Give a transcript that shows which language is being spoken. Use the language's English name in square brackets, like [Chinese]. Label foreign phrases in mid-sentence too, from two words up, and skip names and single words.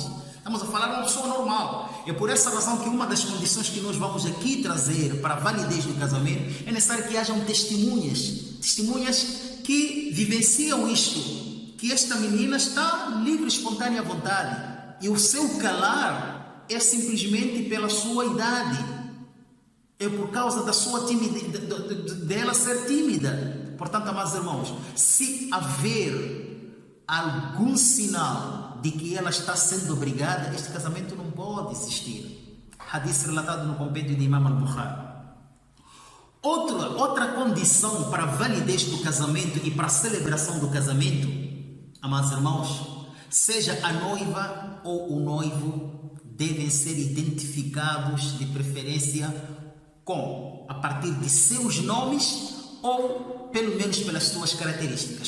[Portuguese] Estamos a falar de uma pessoa normal. É por essa razão que uma das condições que nós vamos aqui trazer para a validez do casamento é necessário que hajam testemunhas que vivenciam isto, que esta menina está livre, espontânea à vontade, e o seu calar é simplesmente pela sua idade, é por causa da sua timidez, dela ser tímida. Portanto, amados irmãos, se haver algum sinal de que ela está sendo obrigada, este casamento não pode existir. Hadith relatado no compêndio de Imam al-Bukhari. Outra condição para a validez do casamento e para a celebração do casamento, amados irmãos, seja a noiva ou o noivo, devem ser identificados de preferência a partir de seus nomes ou pelo menos pelas suas características.